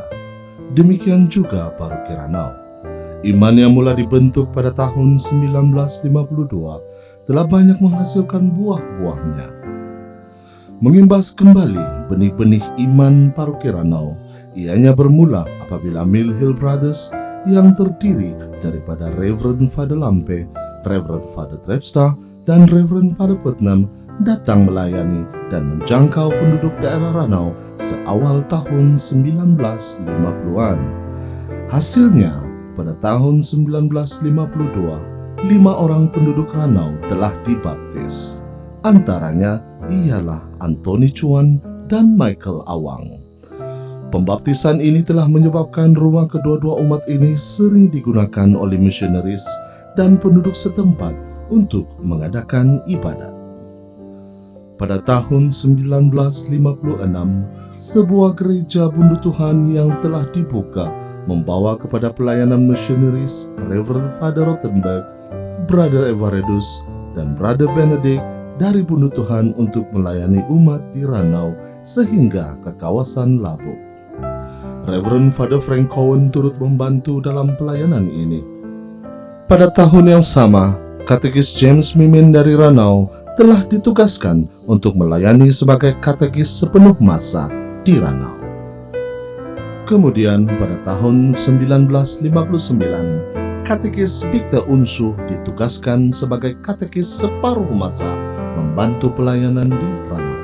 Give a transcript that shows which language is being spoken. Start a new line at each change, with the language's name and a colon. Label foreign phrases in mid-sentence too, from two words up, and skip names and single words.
Malay: Demikian juga Paroki Ranau. Iman yang mula dibentuk pada tahun 1952 telah banyak menghasilkan buah-buahnya. Mengimbas kembali benih-benih iman Paroki Ranau, ianya bermula apabila Mill Hill Brothers yang terdiri daripada Reverend Father Lampe, Reverend Father Trepsta, dan Reverend Father Putnam datang melayani dan menjangkau penduduk daerah Ranau seawal tahun 1950-an. Hasilnya, pada tahun 1952, 5 orang penduduk Ranau telah dibaptis. Antaranya ialah Anthony Chuan dan Michael Awang. Pembaptisan ini telah menyebabkan rumah kedua-dua umat ini sering digunakan oleh misionaris dan penduduk setempat untuk mengadakan ibadat. Pada tahun 1956, sebuah gereja Bundu Tuhan yang telah dibuka membawa kepada pelayanan misionaris Reverend Father Rothenberg, Brother Evaredus, dan Brother Benedict dari Bundu Tuhan untuk melayani umat di Ranau sehingga ke kawasan Labuk. Reverend Father Frank Cowan turut membantu dalam pelayanan ini. Pada tahun yang sama, Katekis James Mimin dari Ranau telah ditugaskan untuk melayani sebagai katekis sepenuh masa di Ranau. Kemudian pada tahun 1959, Katekis Victor Unsu ditugaskan sebagai katekis separuh masa membantu pelayanan di Ranau.